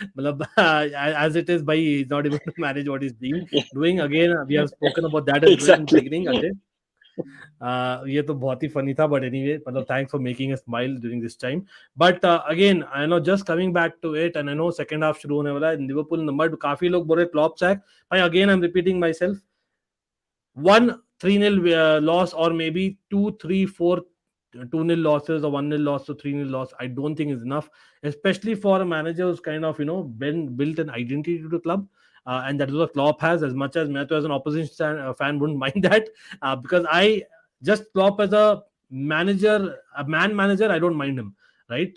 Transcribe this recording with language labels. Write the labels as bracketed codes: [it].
[en] मतलब as it is, भाई he's not able to manage what he's doing. Again, we have spoken about that as well in the beginning, Ajay. [hi] ये तो बहुत ही funny था, [en] but anyway, मतलब thanks for making a smile during this time. But again, I know, just coming back to it, and I know second half [hi] शुरू होने वाला है. Liverpool number काफी लोग बोल रहे Klopp sack. [en] But again, I'm repeating myself. 1-3-0 loss, or maybe 2-3-4 2-0 losses, or 1-0 loss to 3-0 loss, I don't think is enough, especially for a manager who's kind of built an identity to the club. And that is what Klopp has. As much as Mato as an opposition fan wouldn't mind that, because I just Klopp as a manager, a man manager, I don't mind him, right?